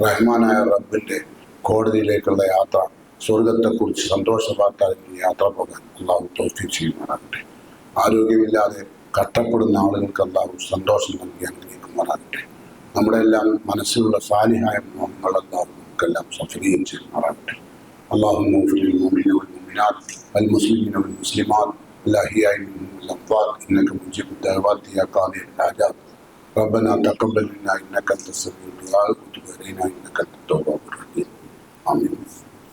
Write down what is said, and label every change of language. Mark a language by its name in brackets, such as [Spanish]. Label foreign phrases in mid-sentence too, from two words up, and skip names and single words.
[Malayalam] റഹ്മാനായ റബ്ബിൻ്റെ കോടതിയിലേക്കുള്ള യാത്ര, സ്വർഗത്തെക്കുറിച്ച് സന്തോഷ വാർത്തകളിൽ യാത്ര പോകാൻ അള്ളാഹു തൗഫീഖ് ചെയ്യുമാറാകട്ടെ. ആരോഗ്യമില്ലാതെ കഷ്ടപ്പെടുന്ന ആളുകൾക്ക് അള്ളാഹു സന്തോഷം നൽകി അനുഗ്രഹിക്കുമാറാകട്ടെ. നമ്മുടെ എല്ലാം മനസ്സിലുള്ള സാലിഹായ മോഹങ്ങൾ അള്ളാഹു നമുക്കെല്ലാം സഫലീയം ചെയ്യുമാറാകട്ടെ. [Arabic] اللهم اغفر للمؤمنين والمؤمنات والمسلمين والمسلمات الأحياء منهم والأموات إنك مجيب الدعوات يا قاضي الحاجات. ربنا تقبل منا إنك أنت السميع الدعاء وتب علينا إنك أنت التواب الرحيم.